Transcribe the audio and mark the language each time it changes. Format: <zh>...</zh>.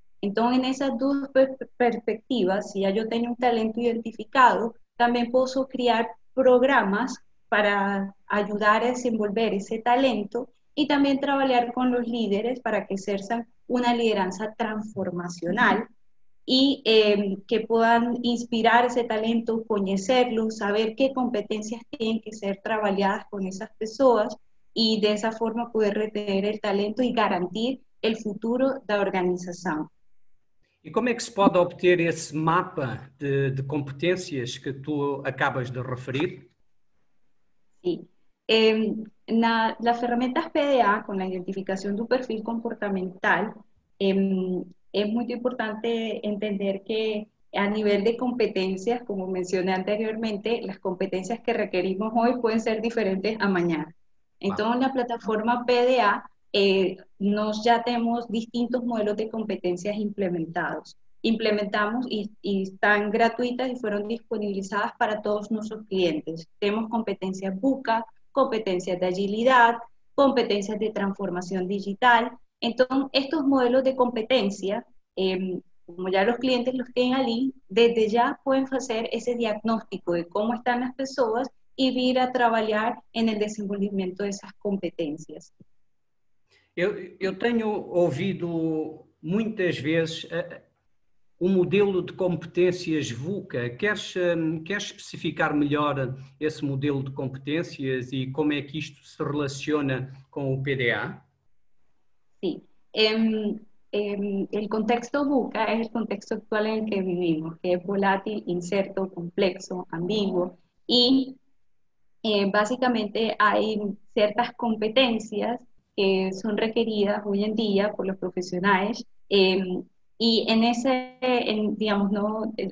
<es>Entonces, en esas dos perspectivas, si ya yo tengo un talento identificado, también puedo crear programas para ayudar a desenvolver ese talento y también trabajar con los líderes para que ejerzan una lideranza transformacional y que puedan inspirar ese talento, conocerlo, saber qué competencias tienen que ser trabajadas con esas personas y de esa forma poder retener el talento y garantir el futuro de la organización.</es> <pt>E como é que se pode obter esse mapa de competências que tu acabas de referir?</pt> <es>Sí. Las herramientas PDA, con la identificación de un perfil comportamental, es muy importante entender que a nivel de competencias, como mencioné anteriormente, las competencias que requerimos hoy pueden ser diferentes a mañana. Entonces, en la plataforma PDA ya tenemos distintos modelos de competencias implementados. Implementamos y están gratuitas y fueron disponibilizadas para todos nuestros clientes. Tenemos competencias BUCA, competencias de agilidad, competencias de transformación digital. Entonces, estos modelos de competencia, como ya los clientes los tienen allí, desde ya pueden hacer ese diagnóstico de cómo están las personas y ir a trabajar en el desenvolvimiento de esas competencias.</es> <pt>Eu tenho ouvido muitas vezes o modelo de competências VUCA. Queres especificar melhor esse modelo de competências e como é que isto se relaciona com o PDA?</pt> <es>Sí. El contexto VUCA es el contexto actual en el que vivimos, que es volátil, incerto, complejo, ambiguo, y básicamente hay ciertas competencias que son requeridas hoy en día por los profesionales, y digamos, ¿no?</es>